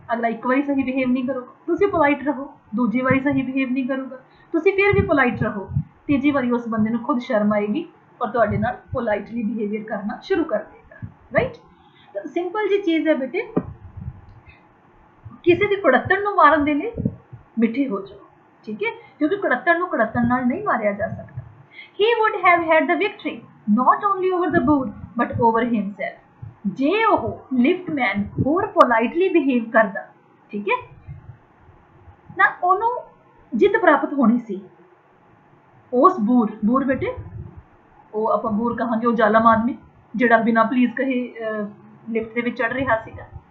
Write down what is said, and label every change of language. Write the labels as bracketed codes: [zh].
[pa] ਅਗਲਾ ਇੱਕ ਵਾਰੀ ਸਹੀ ਬਿਹੇਵ ਨਹੀਂ ਕਰੋਗਾ, ਤੁਸੀਂ ਪੋਲਾਈਟ ਰਹੋ, ਦੂਜੀ ਵਾਰੀ ਸਹੀ ਬਿਹੇਵ ਨਹੀਂ ਕਰੂਗਾ, ਤੁਸੀਂ ਫਿਰ ਵੀ ਪੋਲਾਈਟ ਰਹੋ, ਤੀਜੀ ਵਾਰੀ ਉਸ ਬੰਦੇ ਨੂੰ ਖੁਦ ਸ਼ਰਮ ਆਏਗੀ ਔਰ ਤੁਹਾਡੇ ਨਾਲ ਪੋਲਾਈਟਲੀ ਬਿਹੇਵੀਅਰ ਕਰਨਾ ਸ਼ੁਰੂ ਕਰ ਦੇਗਾ, ਰਾਈਟ। ਤਾਂ ਸਿੰਪਲ ਜੀ ਚੀਜ਼ ਹੈ ਬੇਟੇ, ਕਿਸੇ ਦੀ ਕੁੜੱਤਣ ਨੂੰ ਮਾਰਨ ਦੇ ਲਈ ਮਿੱਠੇ ਹੋ ਜਾਓ, ਠੀਕ ਹੈ, ਕਿਉਂਕਿ ਕੁੜੱਤਣ ਨੂੰ ਕੁੜੱਤਣ ਨਾਲ ਨਹੀਂ ਮਾਰਿਆ ਜਾ ਸਕਦਾ। [en] He would have had the victory not only over the boor but over himself. [pa] ਜੇ ਉਹ ਲਿਫਟਮੈਨ ਹੋਰ ਪੋਲਾਈਟਲੀ ਬਿਹੇਵ ਕਰਦਾ, ਠੀਕ ਹੈ ਨਾ, ਉਹਨੂੰ ਜਿੱਤ ਪ੍ਰਾਪਤ ਹੋਣੀ ਸੀ। ਉਸ ਬੂਰ ਬੇਟੇ ਉਹ ਆਪਾਂ ਬੂਰ ਕਹਾਂਗੇ ਉਹ ਜ਼ਾਲਮ ਆਦਮੀ ਜਿਹੜਾ ਬਿਨਾਂ ਪਲੀਜ਼ ਕਹੇ ਲਿਫਟ ਦੇ ਵਿੱਚ ਚੜ ਰਿਹਾ ਸੀਗਾ।